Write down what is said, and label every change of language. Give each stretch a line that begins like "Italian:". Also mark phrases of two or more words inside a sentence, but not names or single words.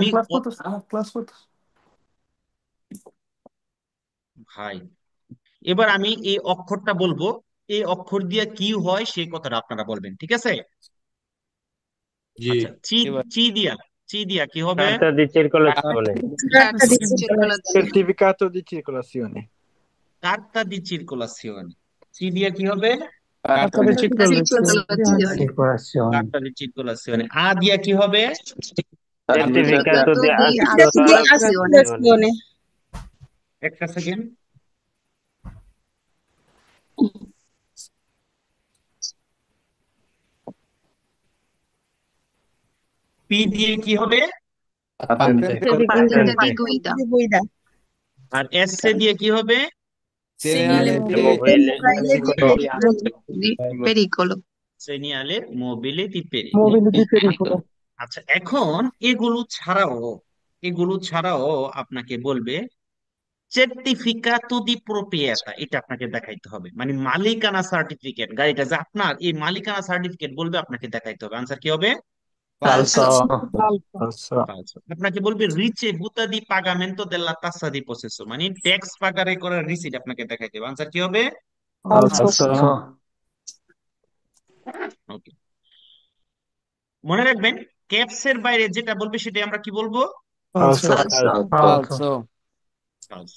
Bangla: ক্লাস করতেছ, ক্লাস করতেছ। ভাই, এবার আমি এই অক্ষরটা বলবো, এই অক্ষর দিয়ে কি হয় সেই কথাটা আপনারা বলবেন, ঠিক আছে? জি আচ্ছা, চি, এবার চি দিয়া, চি দিয়া কি হবে,
Italian: carta di circolazione। Certificato di circolazione. carta di circolazione,
Bangla: চি দিয়া কি হবে,
Italian: carta di Circolazione. Circolazione। carta di circolazione.
Bangla: আ দিয়া কি হবে,
Italian: Certificato di Assicurazione.
Bangla: একটা সেকেন্ড, পি দিয়ে কি হবে,
Italian: Patente di guida.
Bangla: আর এস দিয়ে কি হবে,
Italian: Segnale Mobile di pericolo. segnale mobile di peri. মোবিলিটি পেরিকল।
Bangla: আচ্ছা, এখন এগুলো ছাড়াও আপনাকে বলবে
Italian: certificato di proprietà,
Bangla: এটা আপনাকে দেখাইতে হবে, মানে মালিকানা সার্টিফিকেট, গাড়িটা যে আপনার, এই মালিকানা সার্টিফিকেট বলবে আপনাকে দেখাইতে হবে। আনসার কি হবে,
Italian: falso
Bangla: আপনাকে বলবে
Italian: ricevuta di pagamento della tassa di possesso,
Bangla: মানে ট্যাক্স পাগারে করার রিসিট আপনাকে দেখাইতে হবে। আনসার কি হবে,
Italian: falso
Bangla: ওকে। মনে রাখবেন, ক্যাপসের বাইরে যেটা বলবে সেটা আমরা কি বলবো,
Italian: falso falso।
English: false।